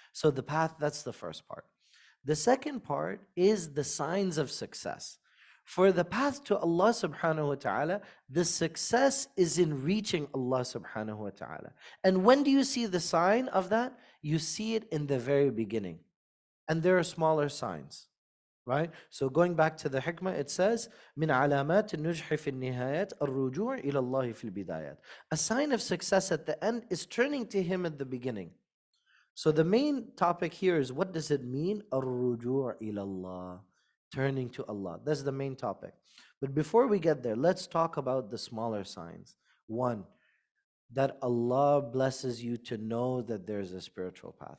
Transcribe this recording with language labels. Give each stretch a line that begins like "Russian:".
English: So the path, that's the first part. The second part is the signs of success. For the path to Allah subhanahu wa ta'ala, the success is in reaching Allah subhanahu wa ta'ala. And when do you see the sign of that? You see it in the very beginning. And there are smaller signs, right? So going back to the hikmah, it says,
Arabic: من علامات النجح في النهايات الرجوع إلى الله في البدايات.
English: A sign of success at the end is turning to Him at the beginning. So the main topic here is, what does it mean?
Arabic: الرجوع إلى الله.
English: Turning to Allah. That's the main topic. But before we get there, let's talk about the smaller signs. One, that Allah blesses you to know that there's a spiritual path.